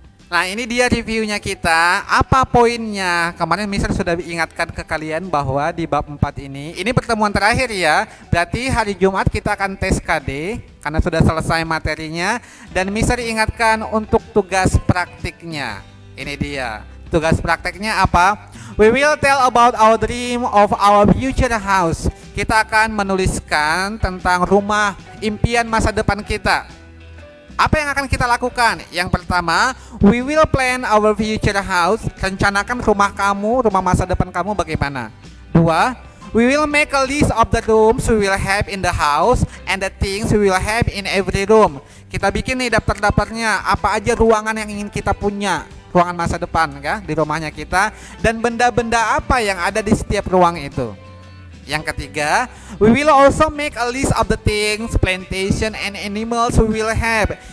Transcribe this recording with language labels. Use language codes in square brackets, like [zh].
[id] Nah, ini dia reviewnya kita. Apa poinnya? Kemarin Mister sudah ingatkan ke kalian bahwa di bab 4 ini pertemuan terakhir ya. Berarti hari Jumat kita akan tes KD karena sudah selesai materinya. Dan Mister ingatkan untuk tugas praktiknya. Ini dia. Tugas prakteknya apa? [en] We will tell about our dream of our future house. [id] Kita akan menuliskan tentang rumah impian masa depan kita. Apa yang akan kita lakukan? Yang pertama, [en] we will plan our future house. [id] Rencanakan rumah kamu, rumah masa depan kamu bagaimana. [en] Dua, we will make a list of the rooms we will have in the house and the things we will have in every room. [id] Kita bikin nih daftar-daftarnya, apa aja ruangan yang ingin kita punya, ruangan masa depan ya, di rumahnya kita, dan benda-benda apa yang ada di setiap ruang itu. Yang ketiga, [en] we will also make a list of the things, plantation, and animals we will have.